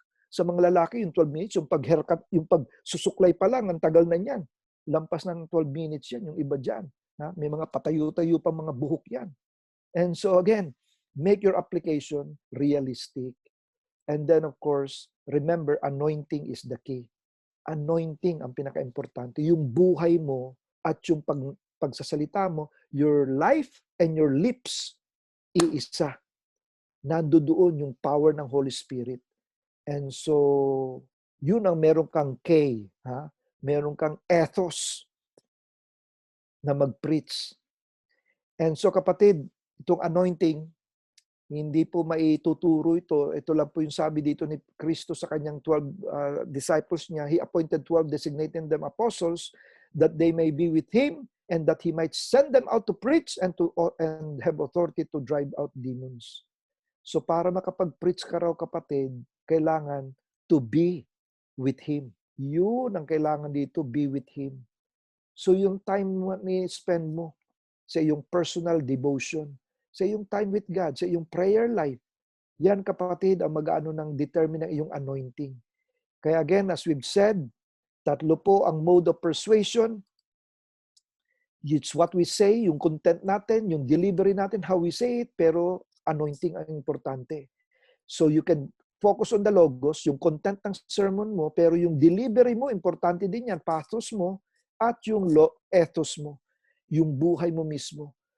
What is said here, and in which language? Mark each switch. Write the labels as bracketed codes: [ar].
[tl] Sa mga lalaki, yung 12 minutes, yung pag-haircut, yung pagsusuklay pa lang, ang tagal na yan. Lampas ng 12 minutes yan, yung iba dyan. May mga patayo-tayo pa mga buhok yan. [en] And so again, make your application realistic. And then of course, remember, anointing is the key. [tl] Anointing ang pinaka-importante. Yung buhay mo at yung pagsasalita mo, [en] your life and your lips, [tl] iisa. Nandoon yung power ng Holy Spirit. [en] And so, [tl] yun ang meron kang K, meron kang ethos na mag-preach. And so kapatid, itong anointing, Hindi po maituturo ito. Ito lang po yung sabi dito ni Kristo sa kanyang 12 disciples niya. [en] He appointed 12, designating them apostles, that they may be with him and that he might send them out to preach and have authority to drive out demons. [tl] So para makapag-preach ka raw, kapatid, kailangan [en] to be with him. [tl] Yun ang kailangan dito, [en] be with him. [tl] So yung time mo ni-spend mo sa iyong personal devotion, sa iyong time with God, sa iyong prayer life, yan, kapatid, ang mag-ano ng determine ng iyong anointing. Kaya again, [en] as we've said, [tl] tatlo po ang mode of persuasion. [en] It's what we say, yung content natin, yung delivery natin, how we say it, [tl] pero anointing ang importante. [en] So you can focus on the logos, [tl] yung content ng sermon mo, pero yung delivery mo, importante din yan, pathos mo, at yung ethos mo, yung buhay mo mismo.